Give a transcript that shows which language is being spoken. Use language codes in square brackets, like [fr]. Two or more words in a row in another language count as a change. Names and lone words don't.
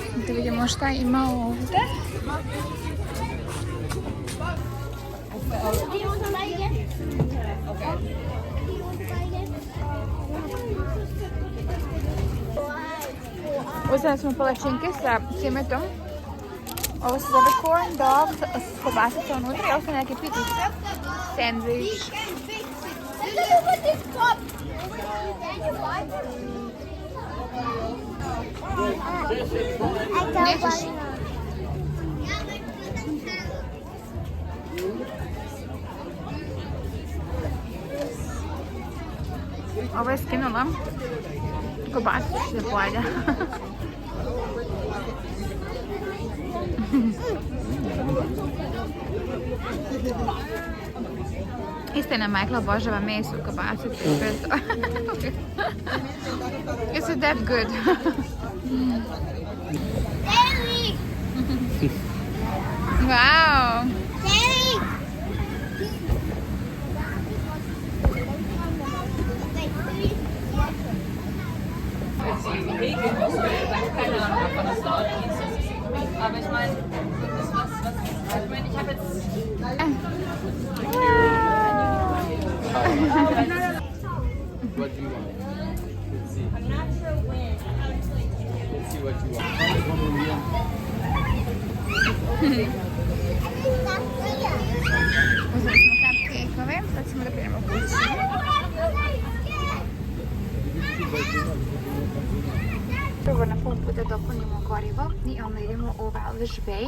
[bs] Da vidimo šta ima ovdje. [en] Do you want to buy again? Okay. Do you want to buy again? [bs] Uzeli smo palačinke sa cimetom. Ovo se zove [en] corn dog [bs] s kobasica unutra i ovo su neke pitice. Sandvič. [en] Look at this cup. [bs] Nećeš? Ovo je skinula. Kobasica se pojede. Istina, Michael obožava meso u kobasici. [en] Is it that good? Daddy! Wow! Daddy! [de] Aber ich meine, das ist was ich meine, ich habe jetzt [en] What do you want? Let's see. I'm not sure when. Let's see what you want. [bs] Uzeli smo cupcake-ove, sad ćemo da krenemo kući. Prvo na pumpu da dopunimo gorivo i onda idemo u Velvish Bay.